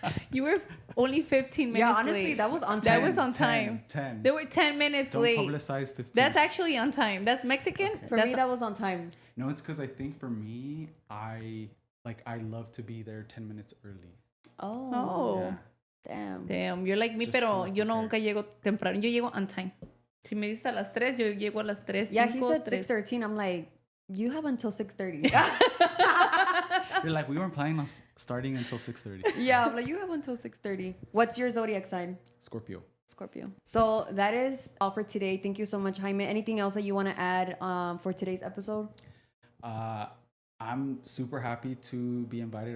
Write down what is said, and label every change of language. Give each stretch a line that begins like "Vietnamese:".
English: You were only 15 minutes yeah, honestly, late. that was on time. That was on time. 10. They were 10 minutes late. Don't publicize 15. That's actually on time. That's Mexican. Okay. For me, that was on time. No, it's because I think for me, I love to be there 10 minutes early. Oh. Yeah. Damn. You're like me, Just
Spanish: pero
English: to
Spanish: yo nunca llego temprano. Yo llego
English: on time.
Spanish: Si me dices a las 3, yo llego a las 3.
English: Yeah, he said 6:13. I'm like, you have until 6:30. You're like, we weren't planning on starting until 6:30. Yeah, I'm like, you have until 6:30. What's your zodiac sign? Scorpio. So that is all for today. Thank you so much, Jaime. Anything else that you want to add for today's episode? I'm super happy to be invited.